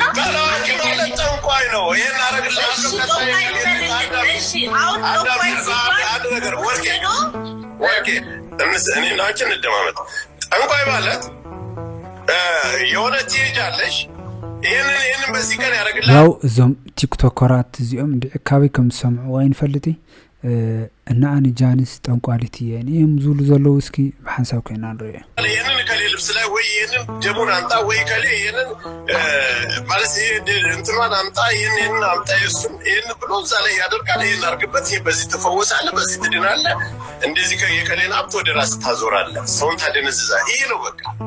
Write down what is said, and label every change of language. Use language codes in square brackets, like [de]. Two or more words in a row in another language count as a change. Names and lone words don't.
[am] ባላዋቂ ማለት ጠንቋይ ነው ይሄን አረግልሽ እሺ አሁን ጠንቋይ ሲባል አንድ ነገር ወርቄ እኔ ናችን እንደማመጥ ጠንቋይ ማለት የሆነ ትሄጃለሽ ይሄንን በዚህ ቀን ያደርግልሃል [ti] ያው እዞም ቲክቶከራት እዚኦም ካበይ ከም ዝሰምዑ አይንፈልጥ እና አኒ ጃኒስ ጠንቋሊት የኔም ዙሉ ዘለው እስኪ በሐሳብ ኮይና ንሪዮ [am] ይሄንን ከሌ ልብስ ላይ ወይ ይሄንን ደሙን አምጣ ወይ ከሌ ይሄንን ማለት እንትማን አምጣ ይሄንን አምጣ ይሱም ይሄን ብሎ እዛ ላይ ያደርጋል ይሄን አርግበት ይሄ በዚህ ተፈወሳለህ በዚህ ትድናለህ እንደዚህ ከየከሌን አምጥ ወደ ራስ ታዞራለህ ሰውን ታደነዝዛ ይሄ ነው በቃ